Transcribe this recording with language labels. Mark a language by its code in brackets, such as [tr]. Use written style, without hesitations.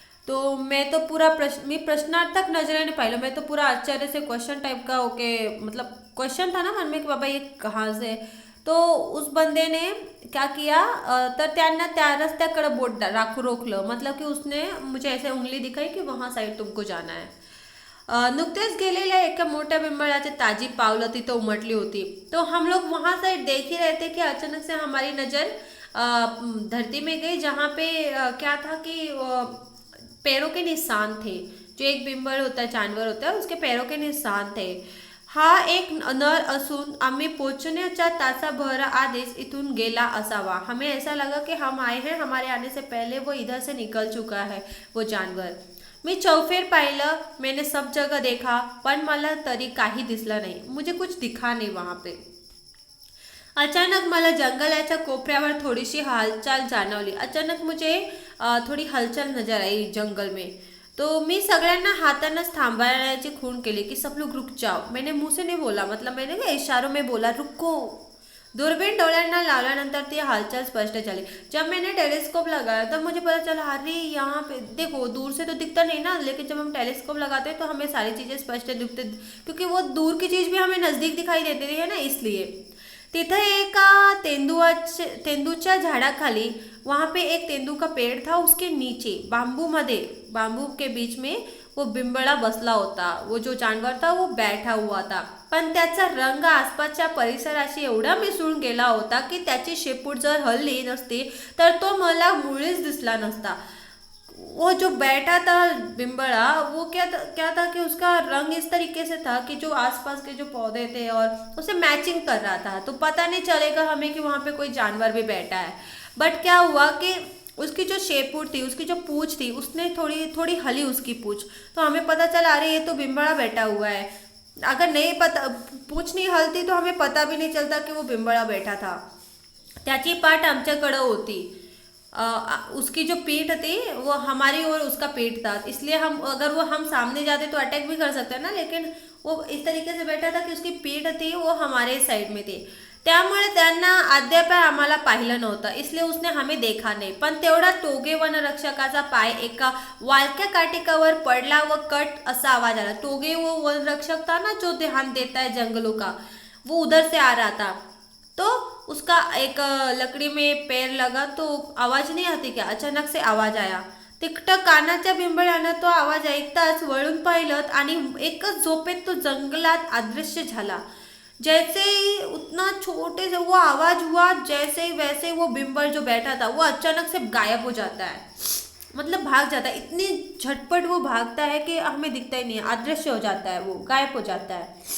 [hi] तो मैं तो पूरा [mr] प्रश्नार्थक नजरेने पाहिलं, [hi] मैं तो पूरा आश्चर्य से क्वेश्चन टाइप का ओके, मतलब क्वेश्चन था ना मन में कि बाबा ये कहाँ से। तो उस बंदे ने क्या किया, [mr] तर त्यांना त्या रस्त्याकडे बोट रोखलं, [hi] मतलब कि उसने मुझे ऐसे उंगली दिखाई कि वहाँ साइड तुमको जाना है। [mr] नुकतेच गेलेल्या एका मोठ्या बिंबळाची ताजी पावलं तिथं उमटली होती। [hi] तो हम लोग वहाँ साइड देख ही रहे थे कि अचानक से हमारी नज़र धरती में गई, जहाँ पे क्या था कि पैरों के निशान थे। जो एक बिंबळ होता है, जानवर होता है, उसके पैरों के निशान थे। [mr] हा एक नर असून आम्ही पोचण्याच्या तासाभर आधीच इथून गेला असावा। [hi] हमें ऐसा लगा कि हम आए हैं, हमारे आने से पहले वो इधर से निकल चुका है वो जानवर। [mr] मी चौफेर पाहिलं, [hi] मैंने सब जगह देखा, [mr] पण मला तरी काही दिसलं नाही, [hi] मुझे कुछ दिखा नहीं वहाँ पे। [mr] अचानक मला जंगलाच्या कोपऱ्यावर थोडीशी हालचाल जाणवली। [hi] अचानक मुझे थोड़ी हलचल नजर आई जंगल में। [mr] तो मी सगळ्यांना हातानंच थांबवण्याची खूण केली कि [hi] सब लोग रुक जाओ। मैंने मुंह से नहीं बोला, मतलब मैंने इशारों में बोला रुको। [mr] दूरबीन डोळ्यांना लावल्यानंतर ती हालचाल स्पष्ट चली। [hi] जब मैंने टेलीस्कोप लगाया तब मुझे पता चला, अरे यहाँ पे देखो, दूर से तो दिखता नहीं ना, लेकिन जब हम टेलीस्कोप लगाते हैं तो हमें सारी चीज़ें स्पष्ट दिखते, क्योंकि वो दूर की चीज़ भी हमें नज़दीक दिखाई देती है ना, इसलिए। [mr] तिथे एका तेंदूच्या झाडाखाली, [hi] वहाँ पे एक तेंदू का पेड़ था, उसके नीचे बांबू के बीच में वो बिंबळा [mr] बसला होता। [hi] वो जो जानवर था वो बैठा हुआ था, [mr] पण त्याचा रंग आसपासच्या परिसराशी एवढा मिसळून गेला होता की त्याची शेपूट जर हलली नसती तर तो मला मुळीच दिसला नसता। [hi] वो जो बैठा था बिंबड़ा, वो क्या था कि उसका रंग इस तरीके से था कि जो आसपास के जो पौधे थे और उसे मैचिंग कर रहा था, तो पता नहीं चलेगा हमें कि वहाँ पे कोई जानवर भी बैठा है। बट क्या हुआ कि उसकी जो शेपूट थी, उसकी जो पूँछ थी, उसने थोड़ी थोड़ी हली उसकी पूँछ, तो हमें पता चला अरे ये तो बिंबड़ा बैठा हुआ है। अगर नहीं पता, पूँछ नहीं हलती तो हमें पता भी नहीं चलता कि वो बिंबड़ा बैठा था। [mr] त्याची पाठ आमच्याकडं होती, [hi] उसकी जो पीठ थी वो हमारी और उसका पीठ था, इसलिए अगर हम सामने जाते तो अटैक भी कर सकते हैं ना, लेकिन वो इस तरीके से बैठा था कि उसकी पीठ थी वो हमारे साइड में थी। [mr] त्यामुळे त्यांना अद्याप आम्हाला पाहिलं नव्हतं, [hi] इसलिए उसने हमें देखा नाही. [mr] पण तेवढा टोगे वनरक्षकाचा पाय एका वाळक्या काटिकावर पडला व कट असा आवाज आला. [hi] टोगे वो वनरक्षक था ना जो ध्यान देता है जंगलों का, वो उधर से आ रहा था. तो उसका एक लकड़ी में पैर लगा तो आवाज नहीं आती क्या, अचानक से आवाज आया. [mr] तिकट कानाच्या बिंबळ्यानं तो आवाज ऐकताच वळून पाहिलं आणि एकच झोपेत तो जंगलात अदृश्य झाला. [hi] जैसे ही उतना छोटे से वो आवाज हुआ, जैसे ही वैसे ही वो बिम्बर जो बैठा था वो अचानक से गायब हो जाता है, मतलब भाग जाता है. इतनी झटपट वो भागता है कि हमें दिखता ही नहीं है, अदृश्य हो जाता है, वो गायब हो जाता है.